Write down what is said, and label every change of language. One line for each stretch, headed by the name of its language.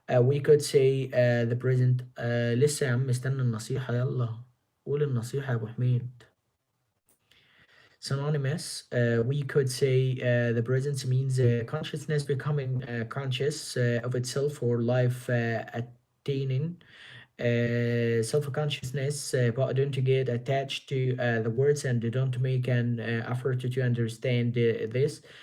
English: We could say the present.
Arabic: لسه يا عم استنى النصيحة، يلا قول النصيحة يا أبو حميد.
English: Synonymous, we could say the presence means consciousness becoming conscious of itself or life attaining self-consciousness, but don't get attached to the words and don't make an effort to understand this.